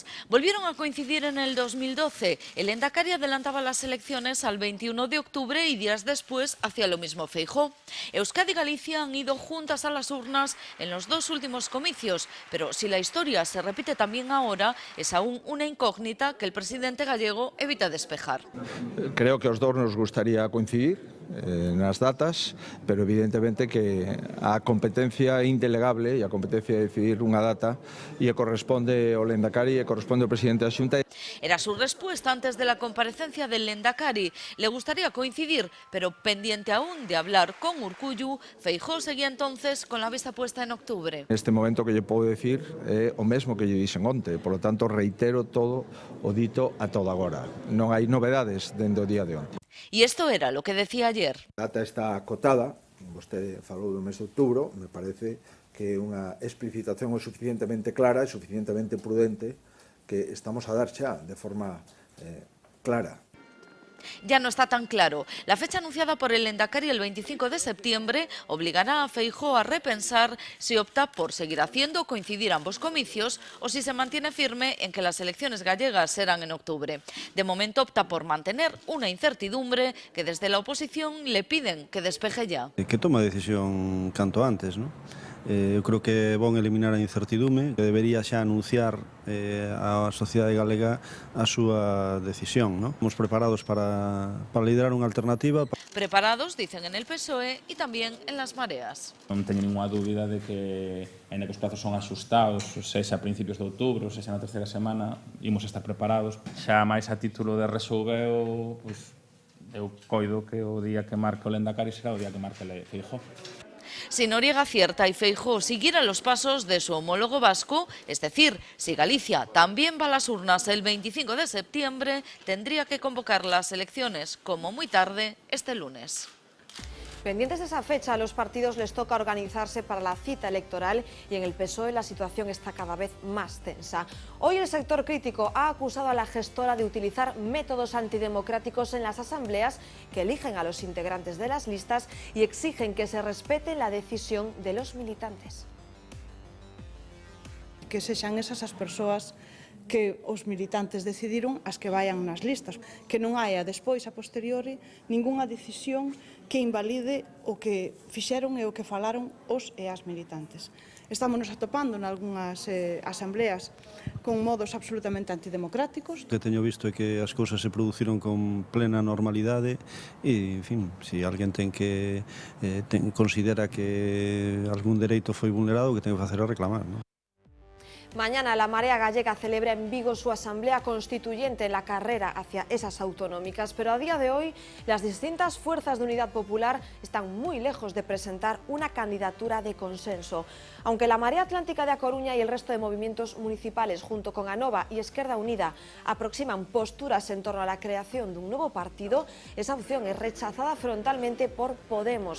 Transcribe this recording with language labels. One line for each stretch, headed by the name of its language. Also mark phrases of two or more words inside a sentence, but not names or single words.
Spanish: Volvieron a coincidir en el 2012. El Endacari adelantaba las elecciones al 21 de octubre y días después hacía lo mismo Feijóo. Euskadi y Galicia han ido juntas a las urnas en los 2 últimos comicios, pero si la historia se repite también ahora, es aún una incógnita que el presidente gallego evita despejar.
Galician: Creo que os dos nos gustaría coincidir nas datas, pero evidentemente que a competencia indelegable e a competencia de decidir unha data e corresponde ao Lehendakari e corresponde ao presidente da Xunta.
Spanish: Era su respuesta antes de la comparecencia del Lehendakari. Le gustaría coincidir, pero pendiente aún de hablar con Urkullu, Feijóo seguía entonces con la vista puesta en octubre.
Galician: Neste momento que lle podo decir é o mesmo que lle dixen onte,
Spanish: por lo tanto
Galician: reitero todo o dito a todo agora. Non hai novedades dende o día de onte.
Spanish: Y esto era lo que decía ayer.
Galician: A data está acotada, vostede falou do mes de outubro, me parece que é unha explicitación o suficientemente clara e suficientemente prudente que estamos a dar xa de forma clara.
Spanish: Ya no está tan claro. La fecha anunciada por el Endacari el 25 de septiembre obligará a Feijóo a repensar si opta por seguir haciendo coincidir ambos comicios o si se mantiene firme en que las elecciones gallegas serán en octubre. De momento opta por mantener una incertidumbre que desde la oposición le piden que despeje ya.
Galician: Que toma decisión canto antes, ¿no? Eu creo que é bon eliminar a incertidume, que debería xa anunciar a sociedade galega a súa decisión, ¿no? Estamos preparados para liderar unha alternativa.
Spanish: Preparados, dicen en el PSOE y también en las mareas.
Galician: Non teño ninguna dúbida de que, en que os plazos son axustados, sexa a principios de outubro, sexa na terceira semana, imos estar preparados. Xa máis a título de resolveo, pois, eu coido que o día que marque o Lehendakari será o día que marque Feijóo.
Spanish: Si Noriega acierta y Feijóo siguiera los pasos de su homólogo vasco, es decir, si Galicia también va a las urnas el 25 de septiembre, tendría que convocar las elecciones como muy tarde este lunes. Pendientes de esa fecha, a los partidos les toca organizarse para la cita electoral y en el PSOE la situación está cada vez más tensa. Hoy el sector crítico ha acusado a la gestora de utilizar métodos antidemocráticos en las asambleas que eligen a los integrantes de las listas y exigen que se respete la decisión de los militantes.
Galician: Que sexan esas as persoas que os militantes decidiron as que vayan nas listas, que non haia despois, a posteriori, ningunha decisión que invalide o que fixeron e o que falaron os e as militantes. Estámonos atopando en algunhas asambleas con modos absolutamente antidemocráticos. O que teño visto é que as cousas se produciron con plena normalidade e, en fin, se alguén considera que algún dereito foi vulnerado, o que ten que facer é reclamar, non?
Spanish: Mañana la Marea Gallega celebra en Vigo su asamblea constituyente en la carrera hacia esas autonómicas, pero a día de hoy las distintas fuerzas de unidad popular están muy lejos de presentar una candidatura de consenso. Aunque la Marea Atlántica de A Coruña y el resto de movimientos municipales, junto con Anova y Esquerda Unida, aproximan posturas en torno a la creación de un nuevo partido, esa opción es rechazada frontalmente por Podemos.